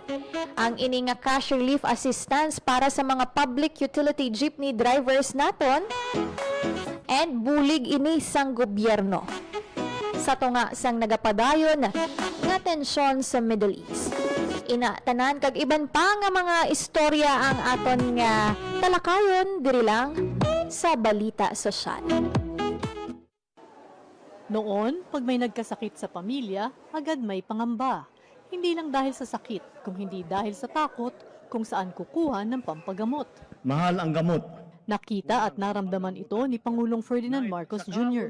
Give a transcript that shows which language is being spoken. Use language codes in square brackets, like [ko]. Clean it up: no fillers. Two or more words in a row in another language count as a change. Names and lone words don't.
[hil] Ang ini nga [en] cash relief assistance [hil] para sa mga [en] public utility jeepney drivers [hil] naton and bulig ini sang gobyerno sa tunga sang nagapadayon nga tensyon sa Middle East. Tanan kag iban pa nga mga istorya ang aton nga talakayon diri lang sa Balita Sosyal. [tl] Noon, pag may nagkasakit sa pamilya, agad may pangamba. Hindi lang dahil sa sakit, kung hindi dahil sa takot kung saan kukuha ng pampagamot. Mahal ang gamot. Nakita at naramdaman ito ni Pangulong Ferdinand Marcos Jr.